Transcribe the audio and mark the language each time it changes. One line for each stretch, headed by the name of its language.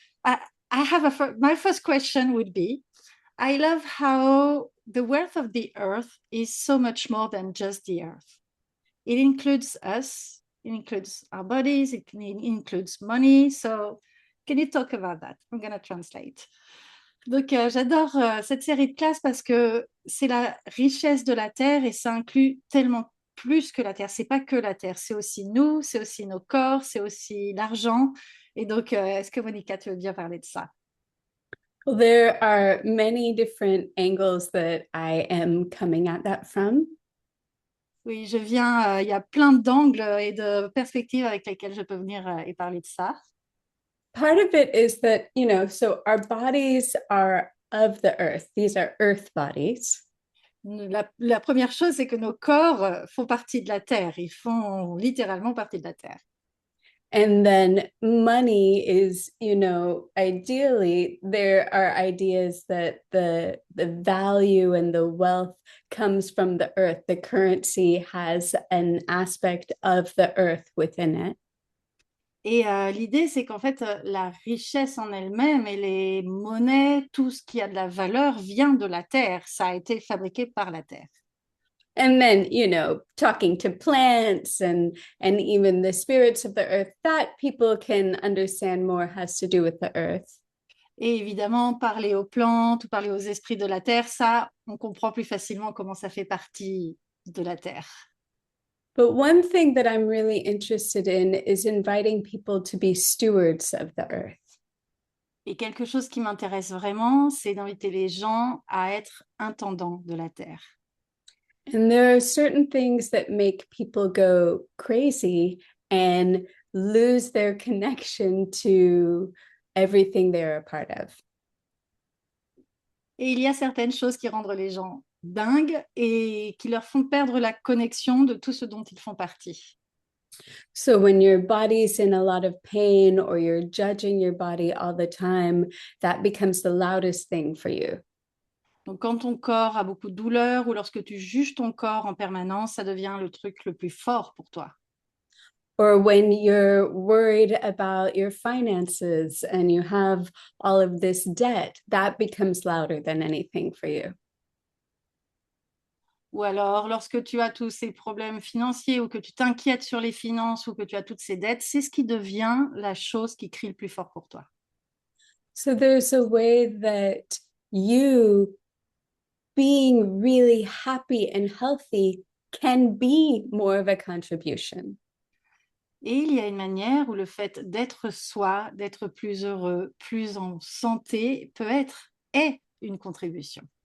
English: I, I have my first question would be, I love how the wealth of the earth is so much more than just the earth. It includes us. It includes our bodies. It includes money. So, can you talk about that? I'm gonna translate.
French: Donc, j'adore cette série de classes parce que c'est la richesse de la Terre et ça inclut tellement plus que la Terre. C'est pas que la Terre, c'est aussi nous, c'est aussi nos corps, c'est aussi l'argent. Et donc, est-ce que Monica, tu veux bien parler de ça?
English: Well, there are many different angles that I am coming at that from.
French: Oui, je viens, il y a plein d'angles et de perspectives avec lesquelles je peux venir et parler de ça.
English: Part of it is that, so our bodies are of the earth. These are earth bodies.
French: La première chose, c'est que nos corps font partie de la Terre. Ils font littéralement partie de la Terre.
English: And then money is, ideally there are ideas that the value and the wealth comes from the earth. The currency has an aspect of the earth within it.
French: Et l'idée, c'est qu'en fait, la richesse en elle-même et les monnaies, tout ce qui a de la valeur vient de la Terre. Ça a été fabriqué par la Terre.
English: And then, talking to plants and even the spirits of the earth, that people can understand more has to do with the earth.
French: Et évidemment, parler aux plantes ou parler aux esprits de la Terre, ça, on comprend plus facilement comment ça fait partie de la Terre.
English: But one thing that I'm really interested in is inviting people to be stewards of the earth.
French: Et quelque chose qui m'intéresse vraiment, c'est d'inviter les gens à être intendants de la Terre.
English: And there are certain things that make people go crazy and lose their connection to everything they're a part of.
French: Et il y a certaines choses qui rendent les gens dingues et qui leur font perdre la connexion de tout ce dont ils font partie.
English: So when your body's in a lot of pain or you're judging your body all the time, that becomes the loudest thing for you.
French: Donc, quand ton corps a beaucoup de douleur ou lorsque tu juges ton corps en permanence, ça devient le truc le plus fort pour toi.
English: Or when you're worried about your finances and you have all of this debt, that becomes louder than anything for you.
French: Ou alors, lorsque tu as tous ces problèmes financiers ou que tu t'inquiètes sur les finances ou que tu as toutes ces dettes, c'est ce qui devient la chose qui crie le plus fort pour toi.
English: So there's a way that you being really happy and healthy can be more of a contribution.
French: Et il y a une manière où le fait d'être soi, d'être plus heureux, plus en santé, est une contribution.